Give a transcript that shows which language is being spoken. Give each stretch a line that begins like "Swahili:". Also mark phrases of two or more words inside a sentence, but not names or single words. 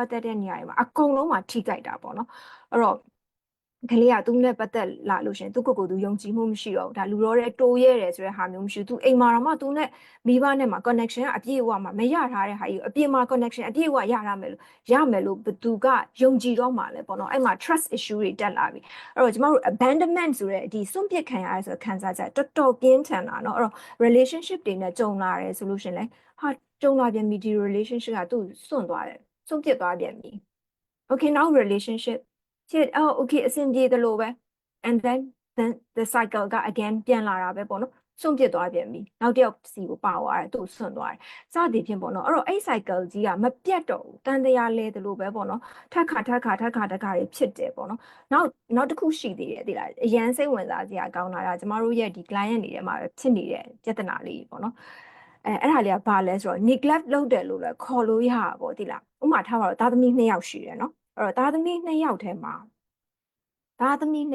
Burmese: ပတ်သက်တဲ့နေရာတွေမှာအကုန်လုံးမှာထိကြိုက်တာပေါ့နော်အဲ့တော့ကလေးကသူနဲ့ပတ်သက်လာလို့ရှင်သူကိုယ်သူယုံကြည်မှုမရှိတော့ဘူးဒါလူတော်တဲ့တိုးရဲတယ်ဆိုတဲ့ဟာမျိုးမရှိဘူးသူအိမ်မှာတော့မှသူနဲ့မိဘနဲ့မှာ connection ကအပြည့်အဝမှာမရထားတဲ့ဟာကြီးအပြင်မှာ connection အပြည့်အဝရ မယ်လို့ဘသူကယုံကြည်တော့မှာလဲပေါ့နော်အဲ့မှာ
English: trust issue
Burmese: တွေတက်လာပြီအဲ့တော့ကျမတို့ abandonment ဆိုတဲ့ဒီစွန့်ပစ်ခံရတယ်ဆိုတဲ့ခံစားချက်တော်တော်ပြင်းထန်တာเนาะအဲ့တော့ relationship တွေနဲ့ကြုံလာတယ်ဆိုလို့ရှင်လဲဟာ ကြုံလာပြန်ပြီဒီ relationship ကသူ့စွန့်သွားတယ်စွန့်ပစ်သွားပြန်ပြီ
English: okay now relationship
Burmese: ဖြစ်okay အဆင်ပြေတယ်လို့ပဲ
English: and then the cycle
Burmese: က again ပြန်လာတာပဲပေါ့ နော်စွန့်ပစ်သွားပြန်ပြီနောက်တစ်ယောက်စီကိုပါသွားတယ်သူ့စွန့်သွားတယ်စသည်ဖြင့်ပေါ့နော်အဲ့တော့အဲ့ cycle ကြီးကမပြတ်တော့ဘူးတန်တရားလဲတယ်လို့ပဲပေါ့နော်ထပ်ခါတွေဖြစ်တယ်ပေါ့နော်နောက်တစ်ခုရှိသေးတယ်သိလားအရန်စိတ်ဝင်စားစရာကောင်းတာကကျမတို့ရဲ့ဒီ client တွေထဲမှာဖြစ်နေတဲ့ပြဿနာလေးပေါ့နော်အဲ့ဒါလေးကဘာလဲဆိုတော့ neglect လုပ်တယ်လို့လည်းခေါ်လို့ရတာပေါ့သိလားဥပမာထားပါတော့သားသမီး2ယောက်ရှိတယ်နော်အဲ့တော့သားသမီး2ယောက်ထဲမှာတာဝန်